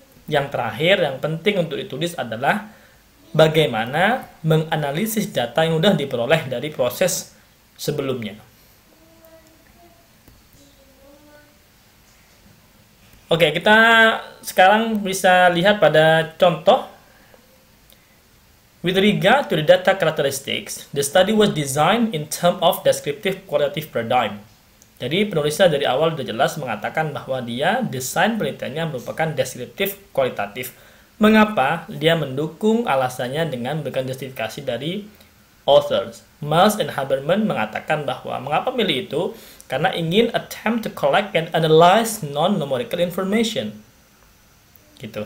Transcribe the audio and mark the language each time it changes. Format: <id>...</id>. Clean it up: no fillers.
<id>Yang terakhir, yang penting untuk ditulis adalah bagaimana menganalisis data yang sudah diperoleh dari proses sebelumnya. Oke, kita sekarang bisa lihat pada contoh.</id> <en>With regard to the data characteristics, the study was designed in terms of descriptive qualitative paradigm.</en> <id>Jadi penulisnya dari awal sudah jelas mengatakan bahwa dia desain penelitiannya merupakan deskriptif kualitatif. Mengapa? Dia mendukung alasannya dengan memberikan justifikasi dari authors. Miles and Haberman mengatakan bahwa mengapa milih itu? Karena ingin</id> <en>attempt to collect and analyze non-numerical information.</en> <id>Gitu.</id>